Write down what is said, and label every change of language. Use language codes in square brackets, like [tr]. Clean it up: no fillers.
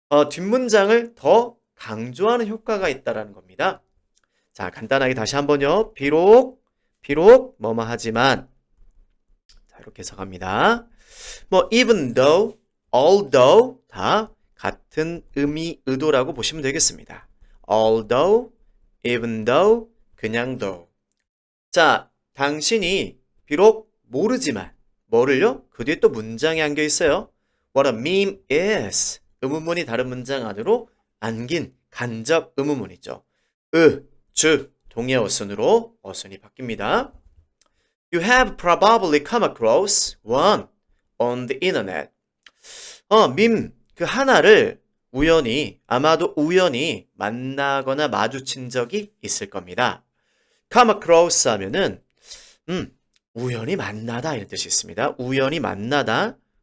[ko] 뒷문장을 더 강조하는 효과가 있다라는 겁니다. 자, 간단하게 다시 한번요. 비록 뭐뭐 하지만 자, 이렇게 해석합니다. 뭐 even though, although 다 같은 의미, 의도라고 보시면 되겠습니다. [en] although, even though, [ko] 그냥 [en] though. [ko] 자, 당신이 비록 모르지만 뭐를요? 그 뒤에 또 문장이 안겨 있어요. [en] What a meme is. [ko] 의문문이 다른 문장 안으로 안긴 간접 의문문이죠. 주, 동의 어순으로 어순이 바뀝니다. [en] You have probably come across one on the internet. [ko] 그 하나를 아마도 우연히 만나거나 마주친 적이 있을 겁니다. come across 하면은, 우연히 만나다 이런 뜻이 있습니다. 우연히 만나다.